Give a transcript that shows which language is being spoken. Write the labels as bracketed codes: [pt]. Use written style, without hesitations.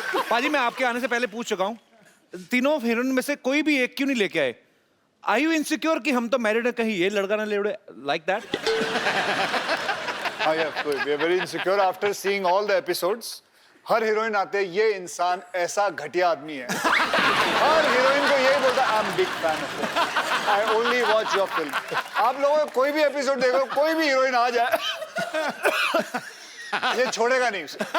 [hi] पाजी मैं आपके आने से पहले पूछ चुका हूँ, तीनों हीरोइन में से कोई भी एक क्यों नहीं लेके आए? [en] Are you insecure [hi] कि हम तो मैरिड है, कहीं ये लड़का ना ले उड़े, [en] like that? we are very insecure after seeing all the episodes. [hi] हर heroine आते हैं, ये इंसान ऐसा घटिया आदमी है, हर हीरोइन को यही बोलता है, [en] I'm big fan of you. I only watch your film. [hi] आप लोगों को कोई भी एपिसोड देखो, कोई भी हीरोइन आ जाए, ये छोड़ेगा नहीं उसे।